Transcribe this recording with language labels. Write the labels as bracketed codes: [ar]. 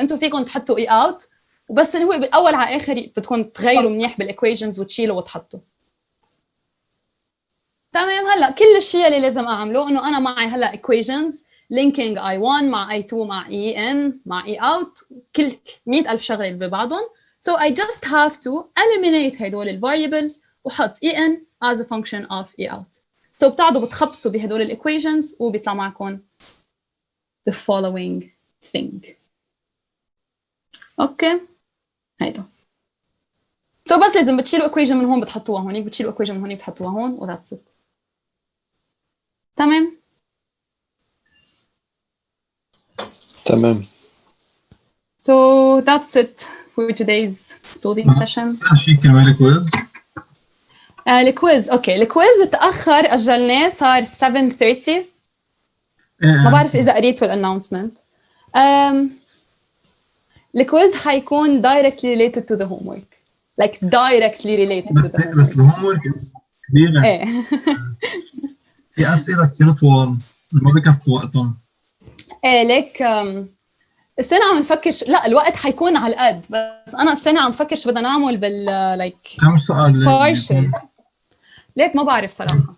[ar] أنتم فيكم تحطوا E out وبس هو بالأول على آخر بدكم تغيروا منيح بالإيكويشنز وتشيلوا وتحطوا. تمام. هلا كل الشيء اللي لازم أعمله إنه أنا معي هلا equations linking I1 مع I2 مع EN مع E out كل 100,000 شغلة ببعضهم. [en] So I just have to eliminate هدول ال variables وحط EN as a function of E out. [ar] So بتقعدوا بتخبصوا بهدول ال equations وبيطلع معكم the following thing. أوكي. هيدا. So بس لازم بتشيلوا equation من هون بتحطوها هونيك بتشيلوا equation من هونيك بتحطوها هون و that's it. تمام. تمام. [en] So that's it for today's solving session. [ar] شيء كمان الكويز. الكويز اوكي الكويز تأخر أجلناه صار 7:30. ما بعرف إذا قريتوا الاناونسمنت. [en] الكويز حيكون directly related to the homework. Like directly related to the homework. [ar] بس الهومورك كبيرة. ايه. في أسئلة كثير طوال ما بكفوا وقتهم. ايه ليك استنى عم نفكر لا الوقت حيكون على القد بس أنا استنى عم نفكر شو بدنا نعمل بال like كم سؤال؟ partial. ليك ما بعرف صراحة.